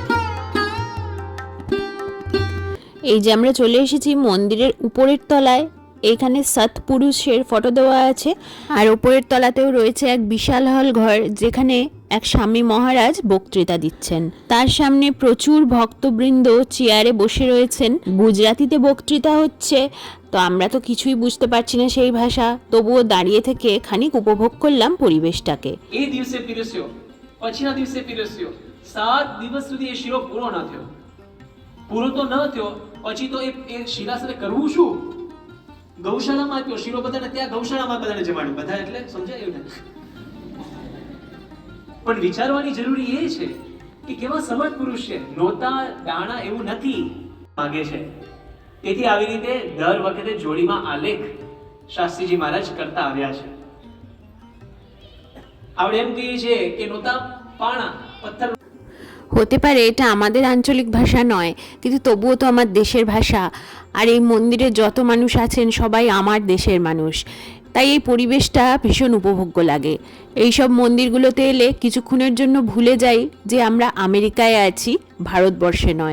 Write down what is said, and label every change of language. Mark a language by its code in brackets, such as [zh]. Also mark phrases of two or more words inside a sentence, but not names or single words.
[bn] এই যে আমরা চলে এসেছি মন্দিরের উপরের তলায়, এইখানে সৎপুরুষের ফটো দেওয়া আছে, আর ওপরের তলাতেও রয়েছে এক বিশাল হল ঘর, যেখানে এক স্বামী মহারাজ বক্তৃতা দিচ্ছেন। তার সামনে প্রচুর ভক্তবৃন্দ চেয়ারে বসে রয়েছেন। গুজরাটিতে বক্তৃতা হচ্ছে, তো আমরা তো কিছুই বুঝতে পারছি না সেই ভাষা, তবুও দাঁড়িয়ে থেকে খানিক উপভোগ করলাম পরিবেশটাকে। [gu] એ દિવસે પીરસ્યો, પછીના દિવસે પીરસ્યો, 7 દિવસ સુધી એ શીરો પૂરો ન થયો. પૂરો તો ન થયો, પછી તો એ શીરા સાથે કરવું શું? ગૌશાળામાં આપ્યો શીરો, બધાને ત્યાં ગૌશાળામાં બધાને જમાડ્યું. બધા એટલે સમજાયું ને? પણ વિચારવાની જરૂરી એ છે કે કેવા સમર્થ પુરુષ છે. નોતા દાણા એવું નથી માંગે છે. તેથી આવી રીતે દર વખતે જોડીમાં આલેખ શાસ્ત્રીજી મહારાજ કરતા આવ્યા છે. આપણે એમ કહીએ છીએ કે નોતા પાણા પથ્થર. [bn] হতে পারে এটা আমাদের আঞ্চলিক ভাষা নয়, কিন্তু তবুও তো আমার দেশের ভাষা, আর এই মন্দিরে যত মানুষ আছেন সবাই আমার দেশের মানুষ, তাই এই পরিবেশটা ভীষণ উপভোগ্য লাগে। এইসব মন্দিরগুলোতে এলে কিছুক্ষণের জন্য ভুলে যাই যে আমরা আমেরিকায় আছি, ভারতবর্ষে নয়।